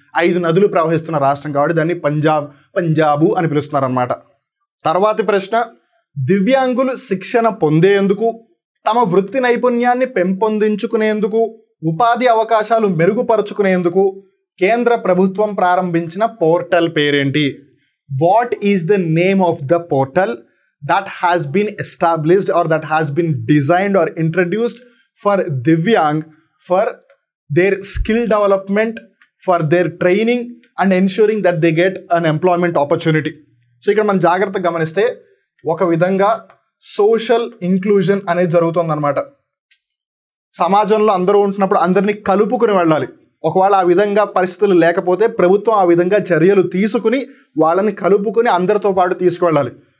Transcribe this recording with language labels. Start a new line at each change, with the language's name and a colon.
Telugu: 5 నదులు ప్రవహిస్తున్న రాష్ట్రం కాబట్టి దాన్ని పంజాబు అని పిలుస్తున్నారు అనమాట. తర్వాతి ప్రశ్న, దివ్యాంగులు శిక్షణ పొందేందుకు, తమ వృత్తి నైపుణ్యాన్ని పెంపొందించుకునేందుకు, ఉపాధి అవకాశాలు మెరుగుపరుచుకునేందుకు కేంద్ర ప్రభుత్వం ప్రారంభించిన పోర్టల్ పేరేంటి?
English: What is the name of the portal that has been established or that has been designed or introduced for Divyang for their skill development, for their training and ensuring that they get an employment opportunity?
Telugu: So ఇక్కడ మనం జాగ్రత్తగా గమనిస్తే ఒక విధంగా social inclusion అనేది జరుగుతుందన్నమాట. సమాజంలో అందరూ ఉంటున్నప్పుడు అందరినీ కలుపుకుని వెళ్ళాలి. ఒకవేళ ఆ విధంగా పరిస్థితులు లేకపోతే ప్రభుత్వం ఆ విధంగా చర్యలు తీసుకుని వాళ్ళని కలుపుకుని అందరితో పాటు తీసుకువెళ్ళాలి.